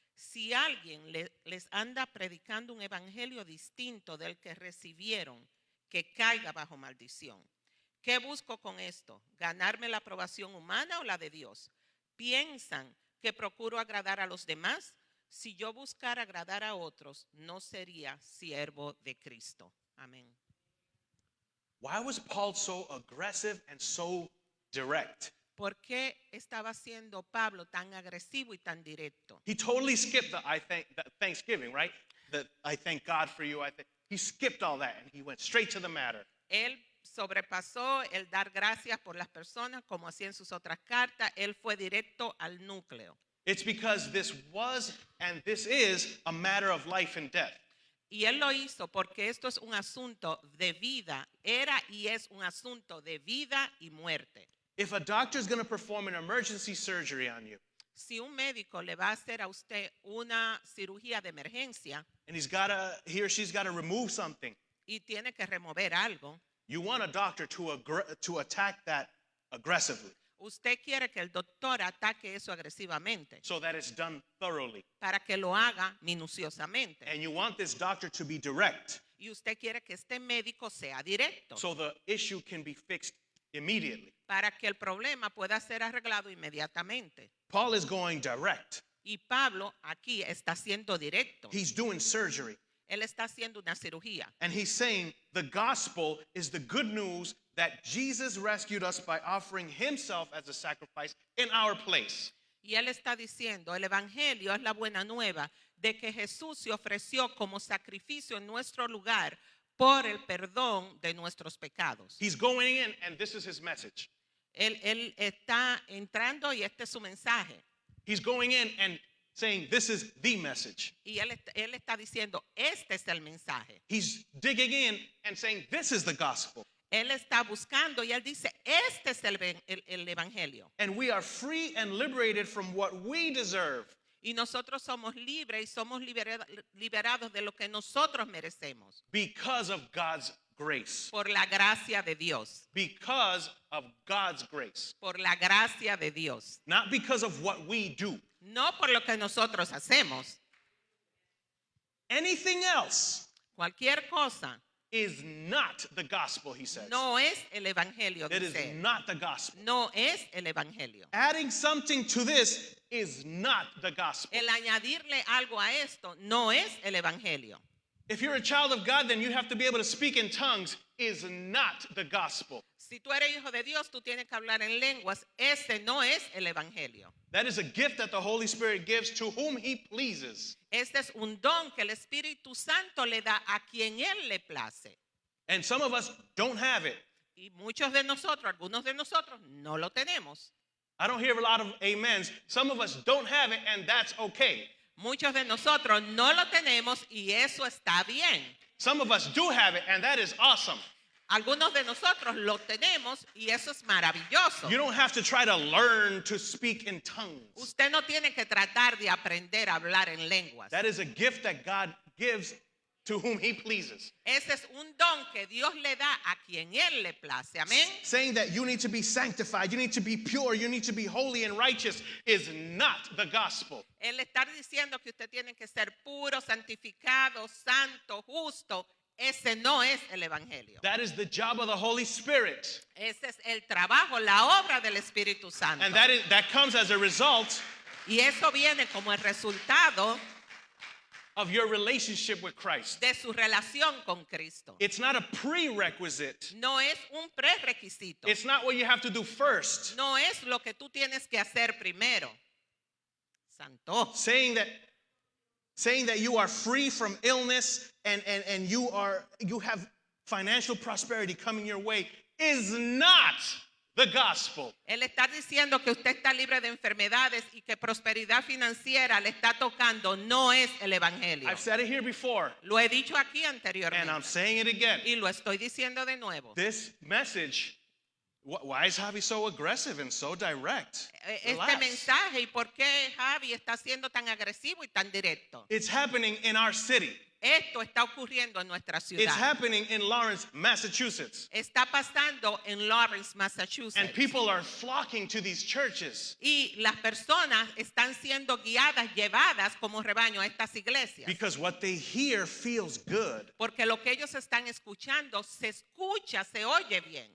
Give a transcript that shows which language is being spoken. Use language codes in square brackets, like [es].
[es] Si alguien les anda predicando un evangelio distinto del que recibieron, que caiga bajo maldición. ¿Qué busco con esto? ¿Ganarme la aprobación humana o la de Dios? ¿Piensan que procuro agradar a los demás? Si yo buscara agradar a otros, no sería siervo de Cristo. Amén. [en] Why was Paul so aggressive and so direct? [es] ¿Por qué estaba siendo Pablo tan agresivo y tan directo? [en] He totally skipped the Thanksgiving, right? I thank God for you. He skipped all that and he went straight to the matter. [es] Él sobrepasó el dar gracias por las personas como hacía en sus otras cartas. Él fue directo al núcleo. [en] It's because this was and this is a matter of life and death. [es] Y él lo hizo porque esto es un asunto de vida, era y es un asunto de vida y muerte. [en] If a doctor is going to perform an emergency surgery on you, [es] Si un médico le va a hacer a usted una cirugía de emergencia [en] and he or she's got to remove something, [es] y tiene que remover algo, [en] you want a doctor to attack that aggressively [es] usted quiere que el doctor ataque eso agresivamente [en] so that it's done thoroughly. [es] para que lo haga minuciosamente. [en] And you want this doctor to be direct [es] Y usted quiere que este médico sea directo [en] so the issue can be fixed immediately. [es] para que el problema pueda ser arreglado inmediatamente. [en] Paul is going direct. [es] Y Pablo aquí está siendo directo. [en] He's doing surgery. [es] Él está haciendo una cirugía. [en] And he's saying the gospel is the good news that Jesus rescued us by offering himself as a sacrifice in our place. [es] Y él está diciendo, el evangelio es la buena nueva de que Jesús se ofreció como sacrificio en nuestro lugar por el perdón de nuestros pecados. [en] He's going in, and this is his message. [es] Él está entrando y este es su mensaje. [en] He's going in and saying, this is the message. [es] Y él está diciendo, este es el mensaje. [en] He's digging in and saying, this is the gospel. [es] Él está buscando y él dice, este es el evangelio. [en] And we are free and liberated from what we deserve. [es] Y nosotros somos libres y somos liberados de lo que nosotros merecemos. [en] Because of God's grace. [es] Por la gracia de Dios. [en] Because of God's grace. [es] Por la gracia de Dios. [en] Not because of what we do. [es] No por lo que nosotros hacemos. [en] Anything else [es] Cualquier cosa [en] is not the gospel, he says. [es] no es el evangelio. [en] It is [es] Dice. [en] not the gospel. [es] No es el evangelio. [en] Adding something to this is not the gospel. [es] El añadirle algo a esto no es el evangelio. [en] If you're a child of God, then you have to be able to speak in tongues is not the gospel. [es] Si tú eres hijo de Dios, tú tienes que hablar en lenguas. Ese no es el evangelio. [en] That is a gift that the Holy Spirit gives to whom he pleases. [es] Este es un don que el Espíritu Santo le da a quien él le place. [en] And some of us don't have it. [es] Y muchos de nosotros, algunos de nosotros, no lo tenemos. [en] I don't hear a lot of amens. Some of us don't have it, and that's okay. [es] Muchos de nosotros no lo tenemos y eso está bien. [en] Some of us do have it, and that is awesome. [es] Algunos de nosotros lo tenemos y eso es maravilloso. [en] You don't have to try to learn to speak in tongues. [es] Usted no tiene que tratar de aprender a hablar en lenguas. [en] That is a gift that God gives to whom he pleases. [es] Ese es un don que Dios le da a quien él le place. Amén. [en] Saying that you need to be sanctified, you need to be pure, you need to be holy and righteous is not the gospel. [es] El estar diciendo que usted tiene que ser puro, santificado, santo, justo, ese no es el evangelio. [en] That is the job of the Holy Spirit. [es] Ese es el trabajo, la obra del Espíritu Santo. [en] And that comes as a result [es] Y eso viene como el resultado [en] of your relationship with Christ. [es] de su relación con Cristo. [en] It's not a prerequisite. [es] No es un prerequisito. [en] It's not what you have to do first. [es] No es lo que tú tienes que hacer primero. Santo. [en] Saying that you are free from illness and you have financial prosperity coming your way is not the gospel. [es] Él está diciendo que usted está libre de enfermedades y que prosperidad financiera le está tocando. No es el evangelio. [en] I've said it here before, [es] Lo he dicho aquí [en] and [es] anteriormente. [en] I'm saying it again. [es] Y lo estoy diciendo de nuevo. [en] This message, why is Javi so aggressive and so direct? [es] Este [en] Relax. [es] mensaje y por qué Javi está siendo tan agresivo y tan directo. [en] It's happening in our city. [es] Esto está ocurriendo en nuestra [en] It's [es] ciudad. [en] happening in Lawrence, Massachusetts. [es] Está pasando en Lawrence, [en] And [es] Massachusetts. [en] people are flocking to these churches [es] Y las personas están siendo guiadas, llevadas como rebaño a estas iglesias. [en] because what they hear feels good. [es] Porque lo que ellos están escuchando se escucha, se oye bien.